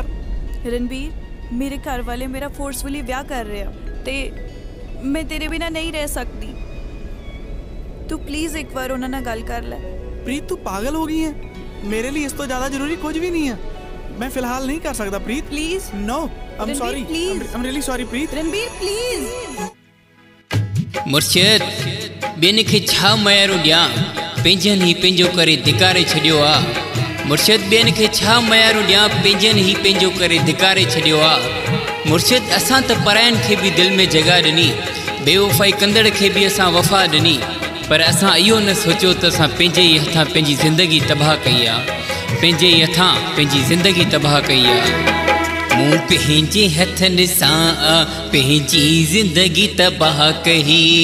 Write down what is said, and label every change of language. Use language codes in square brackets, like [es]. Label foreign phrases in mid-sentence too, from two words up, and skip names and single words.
[ur] رنبیر، میرے گھر والے میرا فورسفلی بیاہ کر رہے ہیں تے میں تیرے بنا نہیں رہ سکتی. [pa] تو پلیز اک بار اوہناں نال گل کر لے. [ur] پریت تو پاگل ہو گئی ہے، میرے لیے اس تو زیادہ ضروری کچھ بھی نہیں ہے. میں فی الحال نہیں کر سکتا پریت. प्लीज [en] No, I am sorry, I am really sorry Preet. [ur] रणबीर प्लीज। [sd] मुर्शिद बेन के छा मयारो दिया, पेंजन ही पेंजो करे धिकारे छड़ियो आ। मुर्शिद बेन के छा मयारो दिया, पेंजन ही पेंजो करे धिकारे छड़ियो आ। मुर्शिद असां त परायन के भी दिल में जगह ॾिनी, बेवफ़ाई कंदड़ के भी असां वफ़ा ॾिनी, पर असां इहो न सोचो त असां पंहिंजे ई हथां पंहिंजी ज़िंदगी तबाह कई आहे, पंहिंजे ई हथां पंहिंजी ज़िंदगी तबाह कई आहे। मूं पंहिंजे हथनि सां पंहिंजी ज़िंदगी तबाह कई।